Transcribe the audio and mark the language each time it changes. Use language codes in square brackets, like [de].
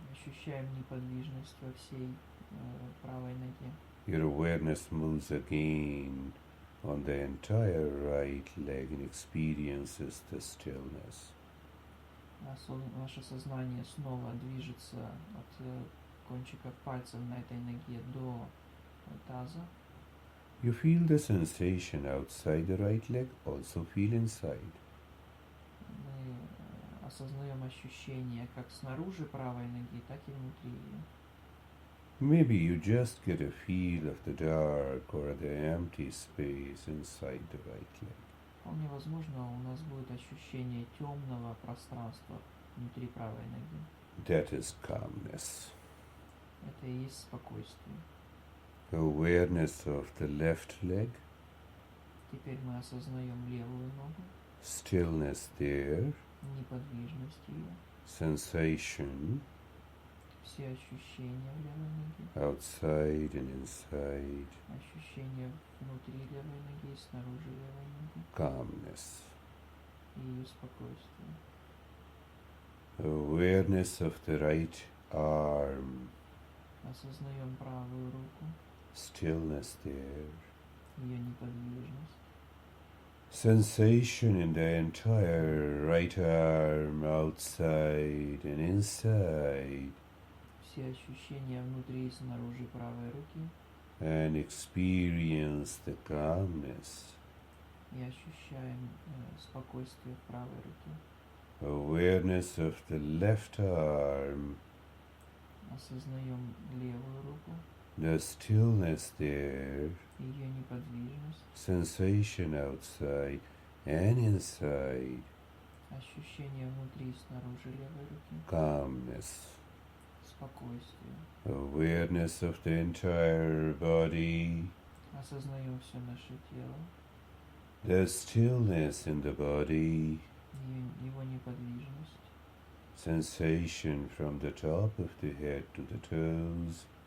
[ru] Ощущаем неподвижность во всей правой ноге. [en] Your awareness moves again on the entire right leg and experiences the stillness. [ru] Ваше сознание снова движется от кончиков пальцев на этой ноге до таза. [en] You feel the sensation outside the right leg, also feel inside. [ru] Мы осознаем ощущения как снаружи правой ноги, так и внутри ее. [en] Maybe you just get a feel of the dark or the empty space inside the right leg. [ru] Вполне возможно, у нас будет ощущение темного пространства внутри правой ноги. [en] That is calmness. [ru] Это и есть спокойствие. [en] Awareness of the left leg, [ru] Теперь мы осознаем левую ногу, [en] stillness there, [ru] неподвижность ее, [en] sensation [ru] все ощущения в левой ноге, [en] outside and inside, [ru] ощущения внутри левой ноги и снаружи левой ноги, [en] calmness. [ru] и ее спокойствие. [en] Awareness of the right arm, [ru] Осознаем правую руку, [en] stillness there, [ru] ее неподвижность, [en] sensation in the entire right arm, outside and inside, [ru] все ощущения внутри и снаружи правой руки, [en] and experience the calmness. [ru] и ощущаем спокойствие в правой руке. [en] Awareness of the left arm, [ru] Осознаем левую руку, [en] the stillness there, [ru] ее неподвижность, [en] sensation outside and inside, [ru] ощущение внутри и снаружи левой руки, [en] calmness. [ru] спокойствие. [en] Awareness of the entire body, [ru] Осознаем все наше тело, [en] the stillness in the body, [ru] его неподвижность, [en] sensation from the top of the head to the toes,